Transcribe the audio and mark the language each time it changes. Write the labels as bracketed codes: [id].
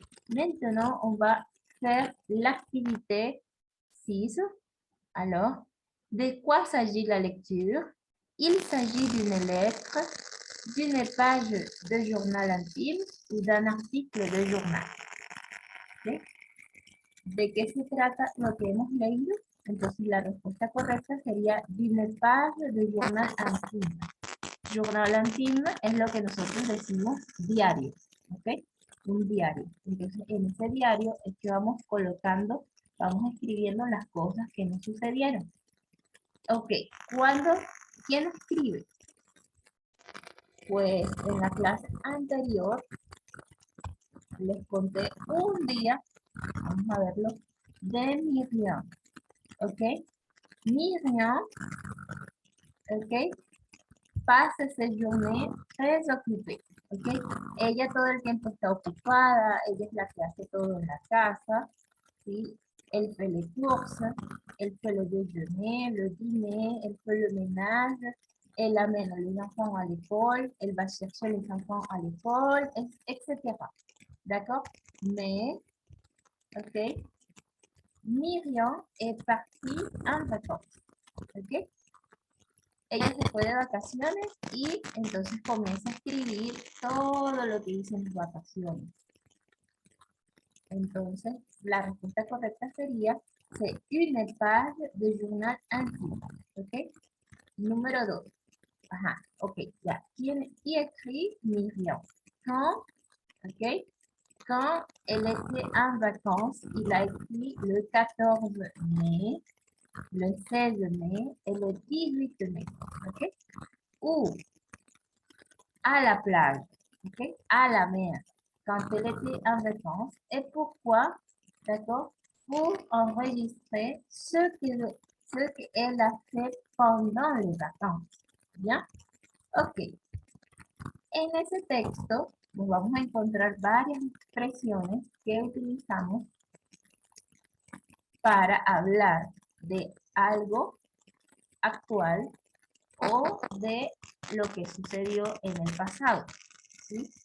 [fr] Maintenant, on va faire l'activité 6. Alors, de quoi s'agit la lecture? Il s'agit d'une lettre, d'une page de journal intime ou d'un article de journal. [es] ¿Sí? ¿De qué se trata lo que hemos leído? Entonces la respuesta correcta sería [fr] d'une page de journal intime. [es] Journal intime es lo que nosotros decimos diario, ¿ok? Un diario. Entonces en ese diario es que vamos colocando, vamos escribiendo las cosas que nos sucedieron. Ok, ¿quién escribe? Pues en la clase anterior les conté un día, vamos a verlo, de Miriam, ¿ok? Miriam, ¿ok? [fr] passe ses journées très occupée. [es] ¿Okay? Ella todo el tiempo está ocupada, ella es la que hace todo en la casa, ¿sí? [fr] Elle fait les courses, elle fait le déjeuner, le dîner, elle fait le ménage, elle amène les enfants à l'école, elle va chercher les enfants à l'école, etc. D'accord? Mais, ok, Miriam est partie en vacances. Ok? [es] Ella se fue de vacaciones y entonces comienza a escribir todo lo que hizo en sus vacaciones. Entonces, la respuesta correcta sería, [fr] c'est une page de journal intime. [es] ¿Ok? Número 2. Ajá, ok, ya. [fr] Qui écrit Miriam? Quand, ok, quand elle était en vacances, il a écrit le 14 mai, le 16 mai et le 18 mai. Ok? Ou à la plage, ok? À la mer, quand elle était en vacances. Et pourquoi? D'accord? Pour enregistrer ce qu'elle a fait pendant les vacances. [es] ¿Ya? Ok. En ese texto nos vamos a encontrar varias expresiones que utilizamos para hablar de algo actual o de lo que sucedió en el pasado, ¿sí?